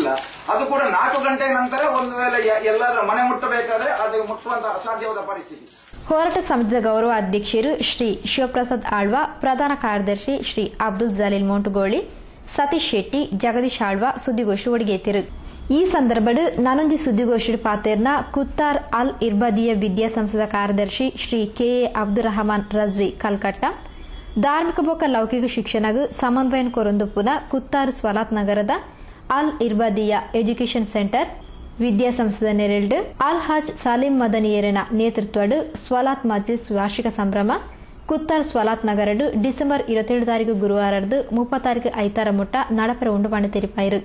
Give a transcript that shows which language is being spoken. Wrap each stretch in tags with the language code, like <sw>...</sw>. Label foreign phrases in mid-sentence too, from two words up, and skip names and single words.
<kn>ಅದು ಕೂಡ 4 ಗಂಟೆ ನಂತರ ಒಂದು ವೇಳೆ ಎಲ್ಲರ ಮನೆ ಮುಟ್ಟಬೇಕಾದ್ರೆ ಅದು ಮುಟ್ಟುವಂತಹ ಅಸಾಧ್ಯವಾದ ಪರಿಸ್ಥಿತಿ.</kn> <tcy>ಹೋರಾಟ ಸಮಿತಿಯ ಗೌರವ ಅಧ್ಯಕ್ಷರು ಶ್ರೀ ಶಿವಪ್ರಸಾದ್ ಆಳ್ವ, ಪ್ರಧಾನ ಕಾರ್ಯದರ್ಶಿ ಶ್ರೀ ಅಬ್ದುಲ್ ಜಲೀಲ್ ಮೋಂಟುಗೋಳಿ, ಸತೀಶ್ ಶೆಟ್ಟಿ, ಜಗದೀಶ್ ಆಳ್ವ ಸುದ್ದಿಗೋಷ್ಠಿ ಒಡಗೇತಿರು. ಈ ಸಂದರ್ಭಡ್ ನಾನೊಂಜಿ ಸುದ್ದಿಗೋಷ್ಠಿ ಪಾತೆರ್ನ ಕುತ್ತಾರ್ ಅಲ್ ಇರ್ಬದಿಯ ವಿದ್ಯಾಸಂಸ್ಥೆದ ಕಾರ್ಯದರ್ಶಿ ಶ್ರೀ ಕೆ ಎ ಅಬ್ದುಲ್ ರಹಮಾನ್ ರಜ್ವಿ ಕಲ್ಕಟ್ಟ, ಧಾರ್ಮಿಕ ಬೊಕ್ಕ ಲೌಕಿಕ ಶಿಕ್ಷಣಗ್ ಸಮನ್ವಯನ ಕೊರೊಂದುಪುನ ಕುತ್ತಾರ್ ಸ್ವಲಾತ್ ನಗರದ ಅಲ್ ಇರ್ಬದಿಯ ಎಜುಕೇಷನ್ ಸೆಂಟರ್ ವಿದ್ಯಾಸಂಸ್ಥೆದ ನೆರಳು ಅಲ್ ಹಜ್ ಸಾಲಿಂ ಮದನಿಯರನ ನೇತೃತ್ವಡ್ ಸ್ವಲಾತ್ ಮಜ್ಲಿಸ್ ವಾರ್ಷಿಕ ಸಂಭ್ರಮ ಕುತ್ತಾರ್ ಸ್ವಲಾತ್ ನಗರಡು ಡಿಸೆಂಬರ್ 27 ಗುರುವಾರದ್ದು 30 ಐತಾರ ಮುಟ್ಟ ನಡಪರ ಉಂಡು ಪಂಡ ತೆರಿಪಾಯಿರು.</tcy>